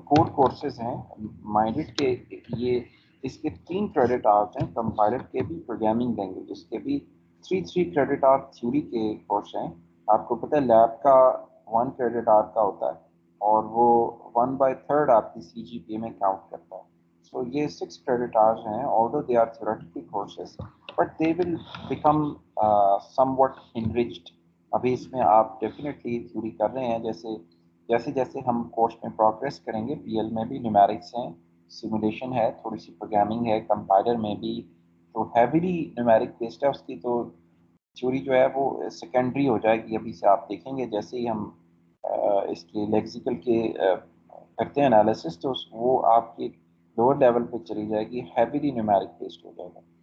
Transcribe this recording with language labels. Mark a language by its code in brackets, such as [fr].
[ur] کور courses ہیں minded کے، یہ اس کے 3 کریڈٹ آورس ہیں، کمپائلر کے بھی پروگرامنگ لینگویجز کے بھی 3 کریڈٹ آور تھیوری کے کورس ہیں. آپ کو پتہ ہے لیب کا 1 کریڈٹ آور کا ہوتا ہے، اور وہ 1/3 آپ کی سی جی پی اے میں کاؤنٹ کرتا ہے. سو یہ 6 کریڈٹ آورس ہیں. [en] although they are theoretical courses but they will become somewhat enriched. [ur] ابھی اس میں آپ ڈیفینیٹلی تھیوری کر رہے ہیں، جیسے جیسے ہم کورس میں پروگریس کریں گے. پی ایل میں بھی نیومیرکس ہیں، سیمولیشن ہے، تھوڑی سی پروگرامنگ ہے. کمپائلر میں بھی تو ہیویلی نیومیرک بیسڈ ہے اس کی، تو تھیوری جو ہے وہ سیکنڈری ہو جائے گی. ابھی سے آپ دیکھیں گے جیسے ہی ہم اس کے لیکسیکل کے کرتے ہیں انالیسس، تو وہ آپ کی لوور لیول پہ چلی جائے گی، ہیویلی نیومیرک بیسڈ ہو جائے گا.